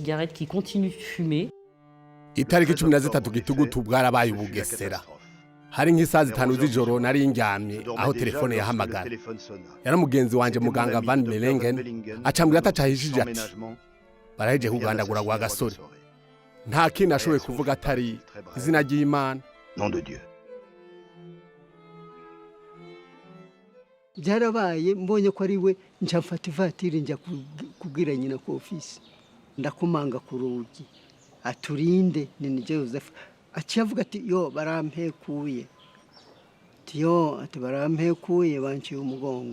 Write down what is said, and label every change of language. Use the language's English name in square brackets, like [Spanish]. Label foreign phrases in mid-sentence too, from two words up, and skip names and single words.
[Rundi] itariki 13 gitugutu bwarabaye ubugesera hari nk'isaha 5 z'ijoro nari ndyamye aho telefone yahamagara yari mugenzi wanje muganga Van Melengen acambira atacahishije ati baraheje kugandagura Rwagasore nta kintu ashoboye kuvuga atari izina ry'Imana [French] nom de Dieu. [Rundi] byarabaye mbonye ko ari we njafata ivatiri njya kubwira nyina ku ofisi ndakumanga ku rugi aturinde ni Joseph aciyavuga ati yo barampekuye ati barampekuye banciye umugongo